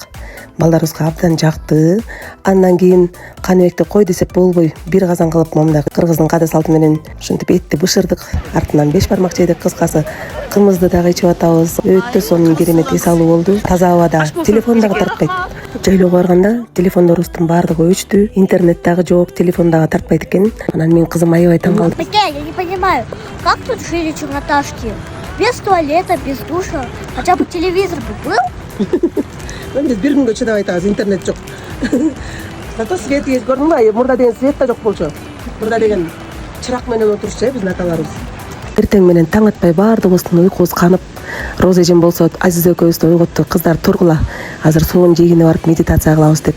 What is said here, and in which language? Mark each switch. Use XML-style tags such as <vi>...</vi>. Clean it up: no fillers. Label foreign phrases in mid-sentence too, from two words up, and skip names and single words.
<ky>Балдарыбызга абдан жакты. Андан кийин Каныбекти кой десек болбой, бир казан кылып момундай кыргыздын каада салты менен ушинтип этти бышырдык. Артынан 5 бармак жейдик, кыскасы кымызды дагы ичип атабыз. Өтө сонун керемет эс алуу болду. Таза абада, телефон дагы тартпайт. Жайлоого барганда телефондорубуздун баардыгы өчтү, интернет дагы жок, телефон дагы тартпайт экен. Анан мен кызым аябай таң калды.</ky> <ru>Я не понимаю, как тут жили черноташки? Без туалета, без душа. Хотя бы телевизор бы был.</ru> <ky>Биз бир күнгө чыдабай атабыз, интернет жок.</ky> <ru>Зато свет есть,</ru> <ky>көрдүңбү? Мурда деген свет да жок болчу. Мурда деген чырак менен отурчу, биздин аталарыбыз. Эртең менен таң атпай баардыгыбыздын уйкубуз канып, Роза эжем болсо Азиза экөөбүздү ойготту. Кыздар тургула, азыр суун жээгине барып медитация кылабыз деп.</ky>